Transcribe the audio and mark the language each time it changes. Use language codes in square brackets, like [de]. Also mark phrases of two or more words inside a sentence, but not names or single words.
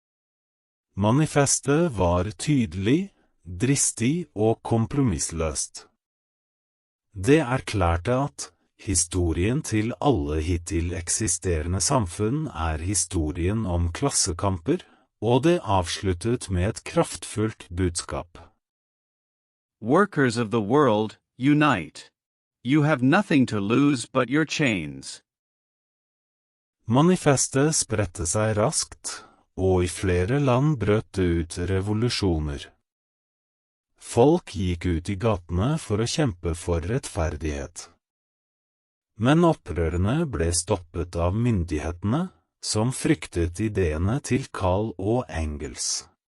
[no] Manifestet var tydelig, dristig og kompromissløst. Det erklærte at historien til alle hittil eksisterende samfunn historien om klassekamper, og det avsluttet med et kraftfullt budskap. [en] Workers of the world, unite. You have nothing to lose but your chains. [no] Manifestet spredte seg raskt, og I flere land brøt det ut revolusjoner. Folk gikk ut I gatene for å kjempe for rettferdighet. Men opprørene ble stoppet av myndighetene, som fryktet ideene til Karl og Engels.